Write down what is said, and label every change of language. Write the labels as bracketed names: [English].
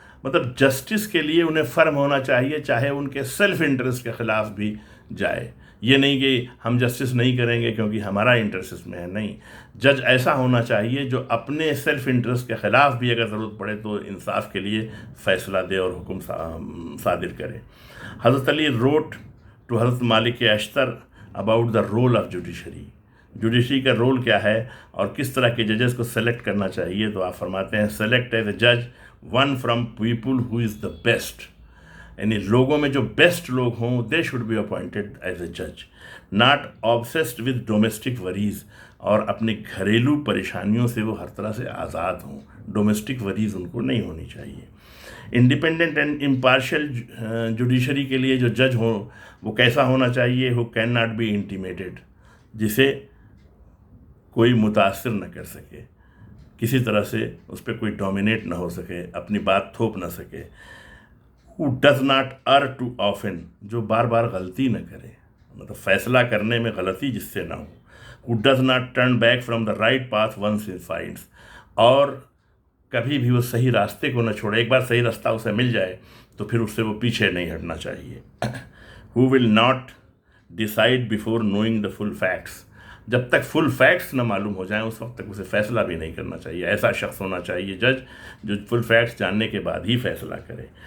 [Urdu] مطلب جسٹس کے لیے انہیں فرم ہونا چاہیے چاہے ان کے سیلف انٹرسٹ کے خلاف بھی جائے. یہ نہیں کہ ہم جسٹس نہیں کریں گے کیونکہ ہمارا انٹرسٹ اس میں ہے، نہیں. جج ایسا ہونا چاہیے جو اپنے سیلف انٹرسٹ کے خلاف بھی اگر ضرورت پڑے تو انصاف کے لیے فیصلہ دے اور حکم صادر کرے. [English] Hazrat Ali wrote to Hazrat Malik Ashtar about the role of judiciary. [Urdu] Judiciary کا رول کیا ہے اور کس طرح کے ججز کو سلیکٹ کرنا چاہیے، تو آپ فرماتے ہیں [English] Select as a جج one from people who is the best. [Urdu] یعنی لوگوں میں جو بیسٹ لوگ ہوں [English] They should be appointed as a جج. Not obsessed with domestic worries, [Urdu] اور اپنی گھریلو پریشانیوں سے وہ ہر طرح سے آزاد ہوں. ڈومیسٹک وریز ان کو نہیں ہونی چاہیے. انڈیپینڈنٹ اینڈ امپارشل جوڈیشری کے لیے جو جج ہوں وہ کیسا ہونا چاہیے؟ [English] who can not be intimidated, [Urdu] جسے کوئی متاثر نہ کر سکے، کسی طرح سے اس پہ کوئی ڈومینیٹ نہ ہو سکے، اپنی بات تھوپ نہ سکے. [English] who does not err too often، [Urdu] جو بار بار غلطی نہ کرے، مطلب فیصلہ کرنے میں غلطی جس سے نہ ہو. [English] who does not turn back from the right path once he finds، [Urdu] اور کبھی بھی وہ صحیح راستے کو نہ چھوڑے. ایک بار صحیح راستہ اسے مل جائے تو پھر اس سے وہ پیچھے نہیں ہٹنا چاہیے. [English] who will not decide before knowing the full facts، [Urdu] جب تک فل فیکٹس نہ معلوم ہو جائیں اس وقت تک اسے فیصلہ بھی نہیں کرنا چاہیے. ایسا شخص ہونا چاہیے جج جو فل فیکٹس جاننے کے بعد ہی فیصلہ کرے.